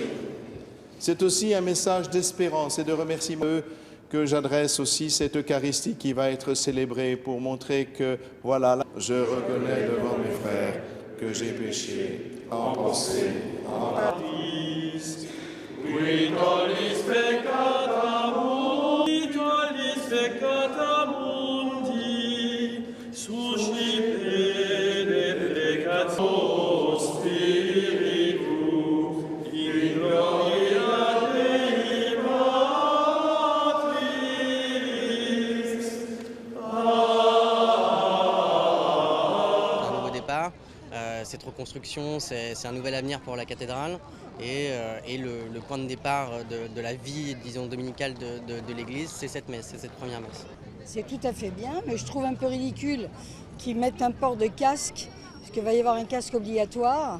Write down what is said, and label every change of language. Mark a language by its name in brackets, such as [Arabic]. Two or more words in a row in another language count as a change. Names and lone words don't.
[French] C'est aussi un message d'espérance et de remerciement que j'adresse aussi cette Eucharistie qui va être célébrée pour montrer que, voilà, je reconnais devant mes frères que j'ai péché en pensée, en parole. [Latin] Qui tollis peccata mundi, suscipe de peccatio spiritu, in gloria Dei Patris. [French] Un nouveau départ, cette reconstruction, c'est un nouvel avenir pour la cathédrale et le point de départ de la vie, disons, dominicale de l'Église, c'est cette messe, c'est cette première messe. C'est tout à fait bien, mais je trouve un peu ridicule qu'ils mettent un port de casque, parce qu'il va y avoir un casque obligatoire.